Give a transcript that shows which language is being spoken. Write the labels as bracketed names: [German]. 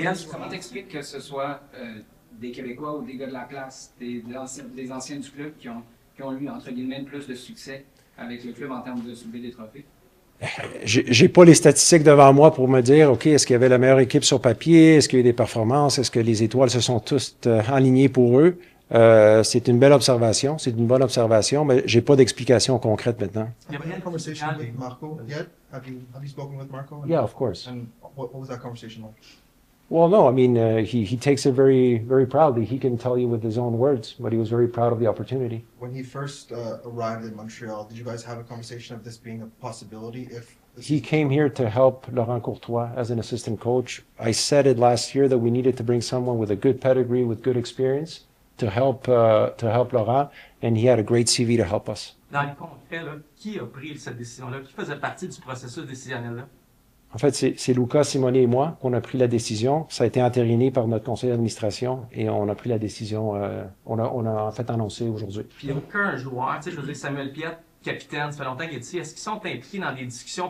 [French] Comment t'expliques que ce soit des Québécois ou des gars de la place, des anciens du club qui ont eu, entre guillemets, plus de succès avec le club en termes de soulever des trophées? J'ai pas les statistiques devant moi pour me dire, OK, est-ce qu'il y avait la meilleure équipe sur papier? Est-ce qu'il y a eu des performances? Est-ce que les étoiles se sont tous alignées pour eux? C'est une belle observation, c'est une bonne observation, mais j'ai pas d'explication concrète maintenant. [English] Have you had a conversation with Marco yet? Have you spoken with Marco? Yeah, of course. And what was that conversation like? Well, no, I mean, he takes it very, very proudly. He can tell you with his own words, but he was very proud of the opportunity. When he first arrived in Montreal, did you guys have a conversation of this being a possibility? He came here to help Laurent Courtois as an assistant coach. I said it last year that we needed to bring someone with a good pedigree, with good experience, to help Laurent, and he had a great CV to help us. [French] Dans les concrets, qui a pris cette décision-là? Qui faisait partie du processus décisionnel-là? En fait, c'est Luca, Simone et moi qu'on a pris la décision. Ça a été entériné par notre conseil d'administration et on a pris la décision, on a en fait annoncé aujourd'hui. Puis il n'y a aucun joueur, tu sais, je veux dire, Samuel Piette, capitaine, ça fait longtemps qu'il est ici, est-ce qu'ils sont impliqués dans des discussions?